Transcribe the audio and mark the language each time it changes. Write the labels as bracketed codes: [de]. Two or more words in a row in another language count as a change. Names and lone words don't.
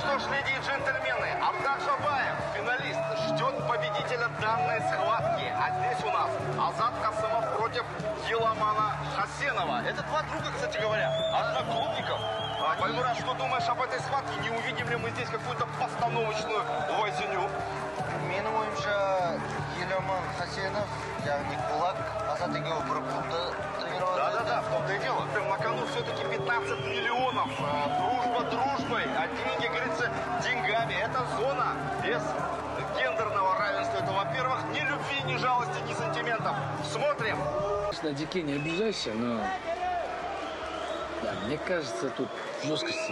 [ru] леди и джентльмены, Абдар Шабаев, финалист, ждет победителя данной схватки. А здесь у нас Азат Касымов против Еламана Хасенова. Это два друга, кстати говоря, одноклубников. Баймурат, что думаешь об этой схватке? Не увидим ли мы здесь какую-то постановочную возню? [kk] Менің ойымша, Еламан Хасенов, яғни кулак, Азат екеуі бір клубта тренироваться. [ru] Да, в том-то и дело. На кону все-таки 15 миллионов. Дружба дружбой, а деньги, говорится, деньгами. Это зона без гендерного равенства. Это, во-первых, ни любви, ни жалости, ни сантиментов. Смотрим. На Дике не обижайся, но да, мне кажется, тут жесткости.